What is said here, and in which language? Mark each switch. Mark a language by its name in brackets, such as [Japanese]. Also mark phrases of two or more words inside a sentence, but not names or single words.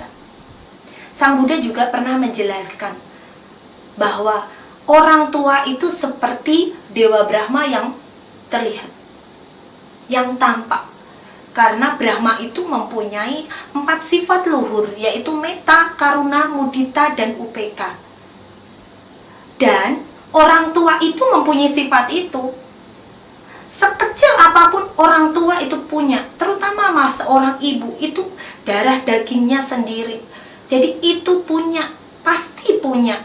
[Indonesian] Sang Buddha juga pernah menjelaskan bahwa orang tua itu seperti Dewa Brahma yang terlihat, yang tampak. Karena Brahma itu mempunyai 4 sifat luhur, yaitu metta, karuna, mudita, dan upeka. Dan orang tua itu mempunyai sifat itu. Sekecil apapun orang tua itu punya, terutama seorang ibu itu darah dagingnya sendiri. Jadi itu punya, pasti punya.